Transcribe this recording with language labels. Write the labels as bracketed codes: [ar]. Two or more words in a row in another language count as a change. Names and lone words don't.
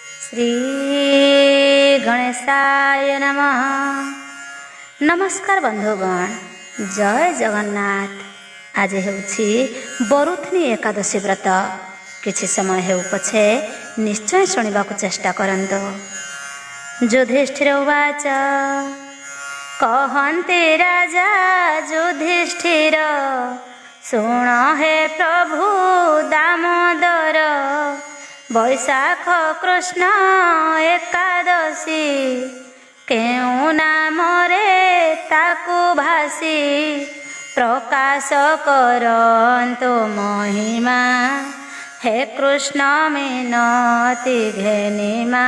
[sa] श्री गणेशाय नमः। [or] ନମସ୍କାର ବନ୍ଧୁଗଣ, ଜୟ ଜଗନ୍ନାଥ। ଆଜି ହେଉଛି ବରୁଥିନୀ ଏକାଦଶୀ ବ୍ରତ। କିଛି ସମୟ ହେଉ ପଛେ ନିଶ୍ଚୟ ଶୁଣିବାକୁ ଚେଷ୍ଟା କରନ୍ତୁ। [sa] युधिष्ठिर उवाच, [or] କହନ୍ତି ରାଜା ଯୁଧିଷ୍ଠିର, ଶୁଣ ହେ ପ୍ରଭୁ ଦାମୋଦର, ବୈଶାଖ କୃଷ୍ଣ ଏକାଦଶୀ, କେଉଁ ନାମରେ ତାକୁ ଭାଷି, ପ୍ରକାଶ କରନ୍ତୁ ମହିମା, ହେ କୃଷ୍ଣ ମିନତି ଘେନିମା।